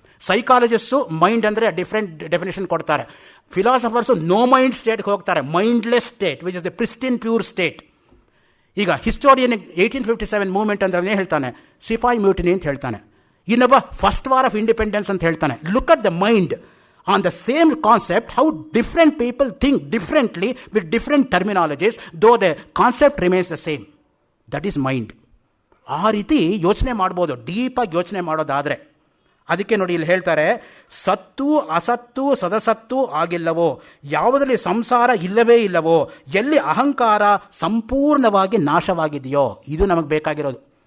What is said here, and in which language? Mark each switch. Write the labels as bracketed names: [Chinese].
[Kannada] Psychologist mind ಅಂದರೆ different definition ಕೊಡ್ತಾರೆ. Philosophers no mind ಸ್ಟೇಟ್ಗೆ ಹೋಗ್ತಾರೆ, [English] Mindless state which is the pristine pure state. [Kannada] ಈಗ historian 1857 movement ಅಂದ್ರೆ ಹೇಳ್ತಾನೆ ಸಿಪಾಯಿ ಮ್ಯೂಟಿನಿ ಅಂತ ಹೇಳ್ತಾನೆ, ಇನ್ನೊಬ್ಬ ಫಸ್ಟ್ ವಾರ್ ಆಫ್ ಇಂಡಿಪೆಂಡೆನ್ಸ್ ಅಂತ ಹೇಳ್ತಾನೆ. [English] Look at the mind on the same concept, how different people think differently with different terminologies, though the concept remains the same. That is mind. [Kannada] ಆ ರೀತಿ ಯೋಚನೆ ಮಾಡ್ಬೋದು, ಡೀಪಾಗಿ ಯೋಚನೆ ಮಾಡೋದಾದರೆ. ಅದಕ್ಕೆ ನೋಡಿ ಇಲ್ಲಿ ಹೇಳ್ತಾರೆ, ಸತ್ತು ಅಸತ್ತು ಸದಸತ್ತು ಆಗಿಲ್ಲವೋ, ಯಾವುದರಲ್ಲಿ ಸಂಸಾರ ಇಲ್ಲವೇ ಇಲ್ಲವೋ, ಎಲ್ಲಿ ಅಹಂಕಾರ ಸಂಪೂರ್ಣವಾಗಿ ನಾಶವಾಗಿದೆಯೋ, ಇದು ನಮಗೆ ಬೇಕಾಗಿರೋದು.